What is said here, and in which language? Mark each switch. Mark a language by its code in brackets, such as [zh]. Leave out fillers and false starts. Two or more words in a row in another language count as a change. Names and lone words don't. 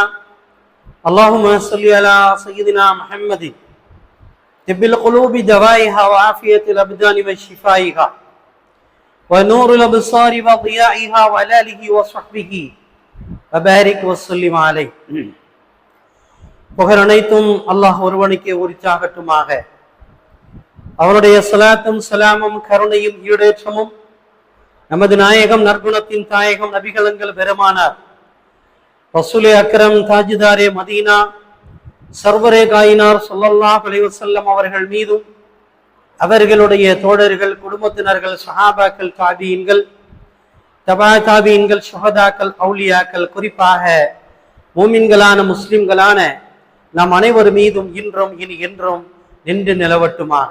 [ar] اللهم صل على سيدنا محمد طب القلوب دوائها وعافية الأبدان وشفائها ونور الأبصار وضيائها وعلى آله وصحبه وبارك وسلم عليه. [ta] புகழ் அனைத்தும் அல்லாஹ் ஒருவனுக்கே உரித்தாகட்டுமாக. அவருடைய ஸலாத்தும் ஸலாமும் கருணையும் ஈடேற்றமும் நமது நாயகம் நற்குணத்தின் தாயகம் நபிகளங்கள் பெருமானார் [ur] رسول اکرم تاجدار مدینہ سرور کائنات [ar] صلى الله عليه وسلم [ta] அவர்கள் மீதும் அவர்களுடைய தோழர்கள் குடும்பத்தினர்கள் சஹாபாக்கள் தாபீன்கள் தபா தாபீன்கள் ஷுஹதாக்கள் அவுலியாக்கள் குறிப்பாக மூமின்களான முஸ்லிம்களான நாம் அனைவர் மீதும் இன்றும் இனி என்றும் நின்று நிலவட்டுமாக.